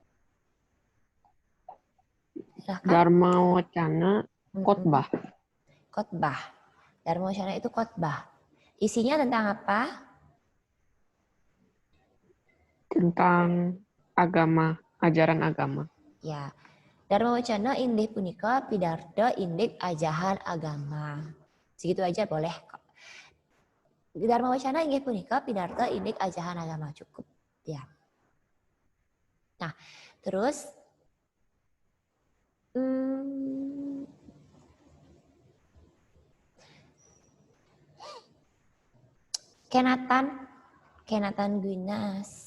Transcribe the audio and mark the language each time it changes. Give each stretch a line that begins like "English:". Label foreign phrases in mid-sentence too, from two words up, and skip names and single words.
Indonesian: Silahkan. Dharma Wacana khotbah. Khotbah. Dharma Wacana itu khotbah. Isinya tentang apa? Tentang agama, ajaran agama. Ya.
Balinese: Dharma Wacana inggih punika pidarto indik ajahan agama.
Indonesian: Segitu aja boleh kok.
Balinese: Dharma Wacana inggih punika pidarto indik ajahan agama, cukup. Ya.
Indonesian: Nah, terus Kenatan Guinas.